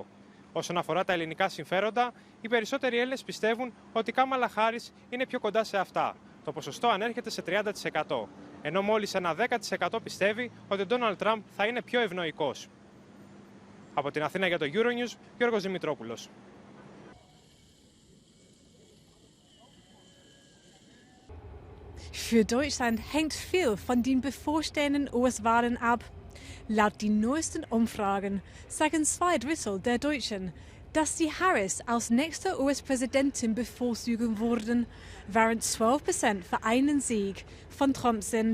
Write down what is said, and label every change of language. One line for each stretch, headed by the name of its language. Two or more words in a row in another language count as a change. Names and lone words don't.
Greek: Όσον αφορά τα ελληνικά συμφέροντα, οι περισσότεροι Έλληνες πιστεύουν ότι η Κάμαλα Χάρις είναι πιο κοντά σε αυτά. Το ποσοστό ανέρχεται σε 30%, ενώ μόλις ένα 10% πιστεύει ότι ο Ντόναλντ Τραμπ θα είναι πιο ευνοϊκός. Από την Αθήνα για το Euronews, Γιώργος Δημητρόπουλος.
German: Für Deutschland hängt viel von den bevorstehenden US-Wahlen ab. Laut den neuesten Umfragen sagen 2/3 der Deutschen, dass sie Harris als nächste US-Präsidentin bevorzugen würden, während 12% für einen Sieg von Trump sind.